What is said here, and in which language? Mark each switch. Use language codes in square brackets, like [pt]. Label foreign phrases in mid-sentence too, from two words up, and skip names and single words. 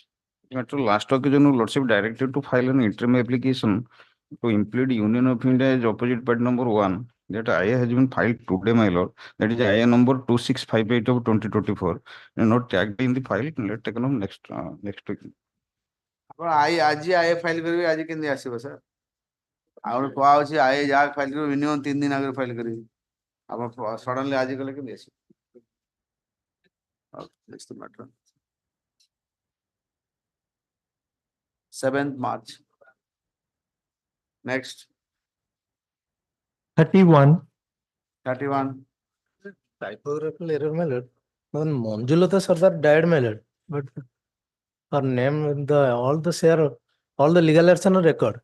[en] Matter last occasion, lordship directed to file an interim application to implement Union of India as opposite party number 1. That IA has been filed today, my lord. That is IA number 2658 of 2024. And not tagged in the file. Let's take on next week. [or] ଆପଣ ଆଜି [en] IA file [or] କରିବେ ଆଜି କେମିତି ଆସିବ ସାର୍ ଆଉ କୁହା ହଉଛି ଆଇ ଯାହା ଫାଇଲ କରିବେ ମିନିମମ୍ 3 ଦିନ ଆଗରୁ ଫାଇଲ କରିବେ ଆପଣ ସଡନଲି ଆଜି କଲେ କେମିତି ଆସିବ [en] next matter 7th March. Next 31. 31. Typographical error, my lord. Manjulata Sardar died, my lord, but her name, all the legal heirs on record.